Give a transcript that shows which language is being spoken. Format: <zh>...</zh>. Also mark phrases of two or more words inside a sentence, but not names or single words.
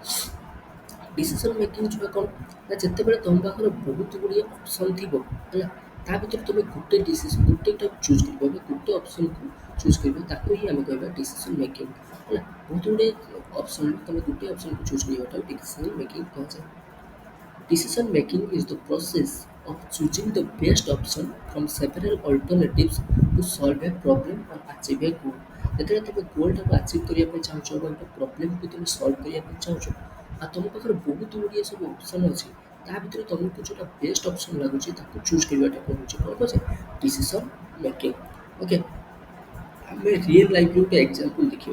<en>decision making</en> <or>ଛୁଆ କ'ଣ ନା ଯେତେବେଳେ ତୁମ ପାଖରେ ବହୁତ ଗୁଡ଼ିଏ ଅପସନ୍ ଥିବ ହେଲା ତା ଭିତରେ ତୁମେ ଗୋଟେଟାକୁ ଚୁଜ୍ କରିବ ବା ଗୋଟେ ଅପସନ୍କୁ ଚୁଜ୍ କରିବ ତାକୁ ହିଁ ଆମେ କହିବା</or> <en>decision making</en> <or>ହେଲା। ବହୁତ ଗୁଡ଼ିଏ ଅପସନ୍ ତୁମେ ଗୋଟେ ଅପସନ୍କୁ ଚୁଜ୍ କରିବାଟାକୁ</or> <en>decision making</en> <or>କୁହାଯାଏ।</or> <en>Decision making is the process of choosing the best option from several alternatives to solve a problem or achieve a goal.</en> <or>ଯେତେବେଳେ ତୁମେ ଗୋଲ୍ଟାକୁ ଆଚିଭ୍ କରିବା ପାଇଁ ଚାହୁଁଛ ବା ଗୋଟେ ପ୍ରୋବ୍ଲେମକୁ ତୁମେ ସଲ୍ଭ କରିବା ପାଇଁ ଚାହୁଁଛ ଆଉ ତୁମ ପାଖରେ ବହୁତ ଗୁଡ଼ିଏ ସବୁ ଅପସନ୍ ଅଛି ତା ଭିତରେ ତୁମକୁ ଯେଉଁଟା</or> <en>best option</en> <or>ଲାଗୁଛି ତାକୁ ଚୁଜ୍ କରିବାଟା ହେଉଛି କ'ଣ କୁହାଯାଏ</or> <en>decision making.</en> <or>ଓକେ ଆମେ ରିଏଲ୍ ଲାଇଫ୍ରେ ଗୋଟେ ଏକ୍ଜାମ୍ପଲ୍ ଦେଖିବା।</or>